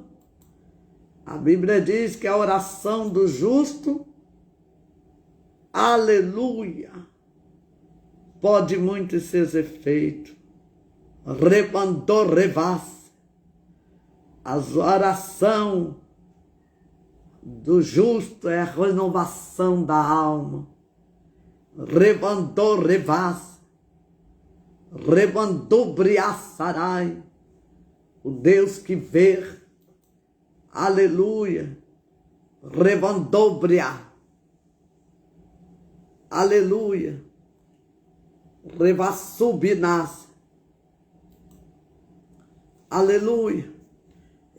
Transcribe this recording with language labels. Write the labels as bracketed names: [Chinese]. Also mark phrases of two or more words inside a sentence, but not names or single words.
[Portuguese] A Bíblia diz que a oração do justo, aleluia, pode muito seus efeitos. Rebandou revácia. A oração do justo é a renovação da alma. Rebandou revas, rebandou briaçarai, o Deus que vê, aleluia, rebandou bria, aleluia, revassubinas, aleluia.